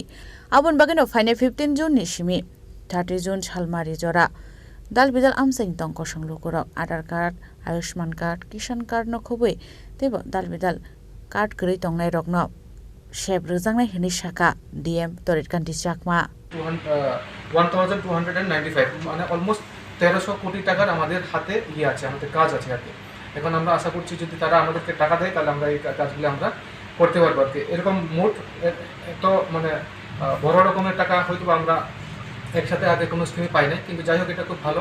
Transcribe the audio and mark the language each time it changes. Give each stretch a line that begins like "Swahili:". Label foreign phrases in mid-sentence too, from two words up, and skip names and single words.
Kok Borok: Abun bageno fine 15 June nishimi, 30 June chalmari jora. Dal bidal amsaing tongko sungluku rok Aadhaar card, Ayushman card, Kishan card no khobui. Tebo dal bidal card keri tongai rokno. Sheb ruzangnai hini shaka DM torit kanti chakma.
Bangla: 1295 মানে অলমোস্ট 1300 কোটি টাকার আমাদের হাতে আছে আমাদের কাজ আছে হাতে। এখন আমরা আশা করছি যদি তারা আমাদেরকে টাকা দেয় তাহলে আমরা এই কাজগুলো আমরা করতে পারবো আর কি। এরকম মোট তো মানে বড় রকমের টাকা হয়তো আমরা একসাথে আগে কোনো স্কিমে পাই না, কিন্তু যাই হোক এটা খুব ভালো।